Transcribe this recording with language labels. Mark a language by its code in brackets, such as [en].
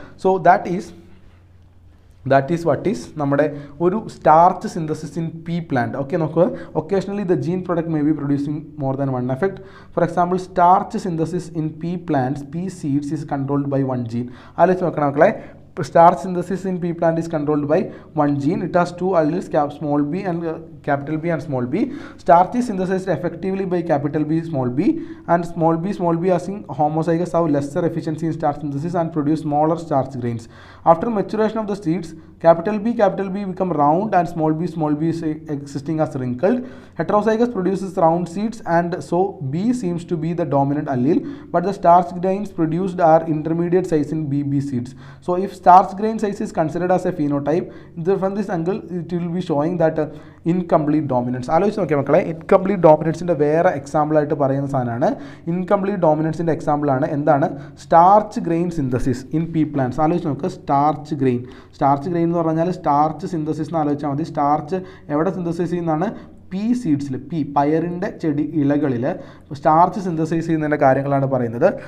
[en] So that is what is നമ്മുടെ ഒരു starch synthesis in pea plant. [ml] Okay നോക്കുക. [en] Occasionally the gene product may be producing more than one effect. For example starch synthesis in pea plants, pea seeds is controlled by one gene. [ml] ആലോചിച്ച് നോക്കണം മക്കളെ. [en] Starch synthesis in pea plant is controlled by one gene. It has two alleles, small b and capital B and small b. Starch is synthesized effectively by capital B, small b, and small b as in homozygous have lesser efficiency in starch synthesis and produce smaller starch grains. After maturation of the seeds, capital B become round and small b is existing as wrinkled. Heterozygous produces round seeds and so B seems to be the dominant allele, but the starch grains produced are intermediate size in BB seeds. So if starch grain size is considered as a phenotype, from this angle it will be showing that incomplete dominance. [ml] ആലോചിച്ച് നോക്കിയാൽ മക്കളെ, incomplete ഡോമിനൻസിൻ്റെ വേറെ example ആയിട്ട് പറയുന്ന സാധനമാണ്. Incomplete ഡോമിനൻസിൻ്റെ എക്സാമ്പിളാണ് എന്താണ്? Starch grain synthesis in P plants. ആലോചിച്ച് നോക്കുക. സ്റ്റാർച്ച് ഗ്രെയിൻ എന്ന് പറഞ്ഞാൽ സ്റ്റാർച്ച് സിന്തസിസ് എന്ന് ആലോചിച്ചാൽ മതി. സ്റ്റാർച്ച് എവിടെ സിന്തസൈസ് ചെയ്യുന്നതാണ്? പീ സീഡ്സിൽ, പയറിൻ്റെ ചെടി ഇലകളിൽ സ്റ്റാർച്ച് സിന്തസൈസ് ചെയ്യുന്നതിൻ്റെ കാര്യങ്ങളാണ് പറയുന്നത്.